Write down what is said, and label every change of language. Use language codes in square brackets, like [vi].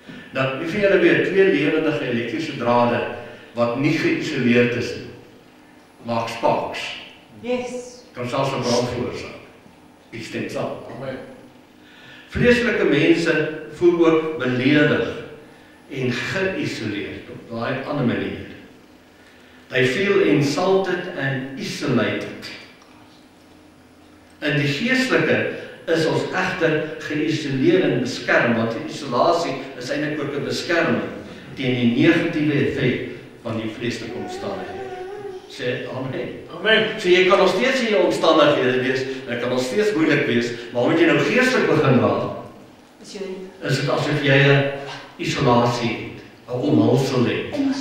[af] Nou, wie van julle weet, twee lewendige elektriese drade wat nie geïsoleerd is nie, maak sparks. [en] Yes. [af] Kan selfs 'n brand veroorsaak. Ek stem saam. Vleeslike mense voel ook beledig en geïsoleerd op daai ander manier. [en] They feel insulted and isolated. [af] En die geestelike is ons egter geïsoleer en beskerm, want die isolasie is eintlik ook 'n beskerming teen die negatiewe effek van die vleeslike omstandighede. Sê amen. Amen. So jy kan nog steeds in jou omstandighede wees, dit kan nog steeds moeilik wees, maar moet jy nou geestelik begin raak, is dit asof jy 'n isolasie het, 'n omhulsel het.